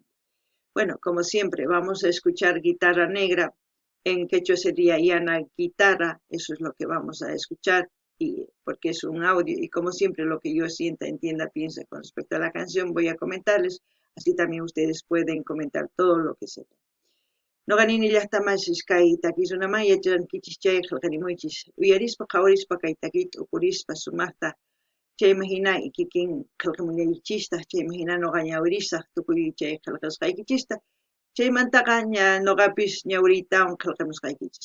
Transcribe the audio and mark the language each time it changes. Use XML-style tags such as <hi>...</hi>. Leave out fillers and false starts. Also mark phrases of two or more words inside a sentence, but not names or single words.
<es>Bueno, como siempre, vamos a escuchar guitarra negra. En quechua sería</es> <qu>Yana guitarra,</qu> <es>eso es lo que vamos a escuchar, y porque es un audio, y como siempre lo que yo sienta, entienda, piensa con respecto a la canción, voy a comentarles, así también ustedes pueden comentar todo lo que sepan.</es> <qu>Noqanini llaqtamasis kay takiqrunaman yachankichis chay qillqarimuychis, uyarispa qhawarispa kay takita ukurispa sumaqta, chayman hina kikin qillqamunallichistaq, chayman hina noqa ñawirisaq tukuy chay qillqasqaykichista, chaymantaqa ña noqapis ñawriytawan qillqamusqaykichis.</qu>